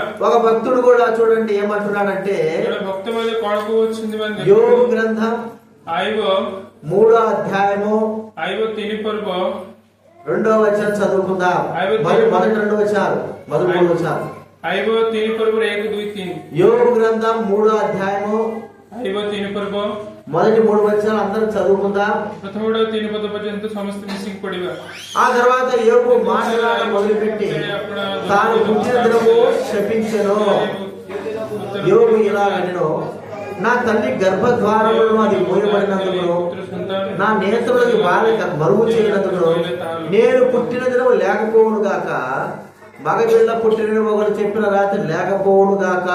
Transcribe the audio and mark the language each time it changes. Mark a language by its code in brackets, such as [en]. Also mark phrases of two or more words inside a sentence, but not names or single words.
[te] ఒక భక్తుడు కూడా చూడండి ఏమంటున్నాడంటే, [or] ଜଣେ ଭକ୍ତ ମଧ୍ୟ କଣ କହୁଅଛନ୍ତି ମାନେ [te] యోబు గ్రంథం [or] ଆଇବ [te] 3వ అధ్యాయము [or] 3 పర్ବ [te] 2వ వచనం చదువుకుందాం. మొదటి 2 వచనాలు, మొదటి 3 వచనాలు. [or] ଆଇବ 3 ପର୍ବର 1 2 3. [te] యోబు గ్రంథం 3వ అధ్యాయము [or] ଆଇବ 3 ପର୍ବ [te] మొదటి 3 వచనాలు అందరం చదువుకుందాం. [or] ପ୍ରଥମ 3 ପଦ ପର୍ଯ୍ୟନ୍ତ ସମସ୍ତେ ମିଶିକି ପଢିବା. [te] ఆ తర్వాత యోబు మాట్లాడడం మొదలుపెట్టి తాను పుట్టిన దినము శపించెను, యోగు ఇలా నేను నా తల్లి గర్భద్వారంలో అది మూయబడినందుకు నా నేత్రులకి బాలిక మరుగు చేయనందుకు నేను పుట్టిన దినము లేకపోవును గాక, మగపిల్ల పుట్టిన ఒకరు చెప్పిన రాత్రి లేకపోవును గాక.